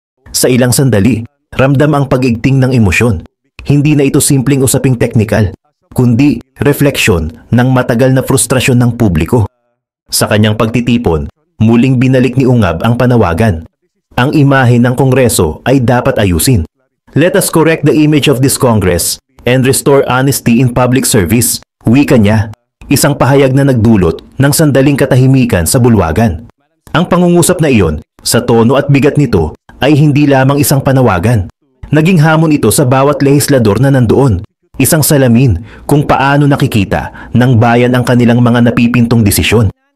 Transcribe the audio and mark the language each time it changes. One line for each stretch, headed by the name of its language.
Filipino: Sa ilang sandali, ramdam ang pag-igting ng emosyon. Hindi na ito simpleng usaping teknikal, kundi refleksyon ng matagal na frustrasyon ng publiko. Sa kanyang pagtitipon, muling binalik ni Ungab ang panawagan. Ang imahe ng Kongreso ay dapat ayusin.
English: Let us correct the image of this Congress and restore honesty in public service,
Filipino: wika niya. Isang pahayag na nagdulot ng sandaling katahimikan sa bulwagan. Ang pangungusap na iyon, sa tono at bigat nito, ay hindi lamang isang panawagan. Naging hamon ito sa bawat lehislador na nandoon. Isang salamin kung paano nakikita ng bayan ang kanilang mga napipintong desisyon.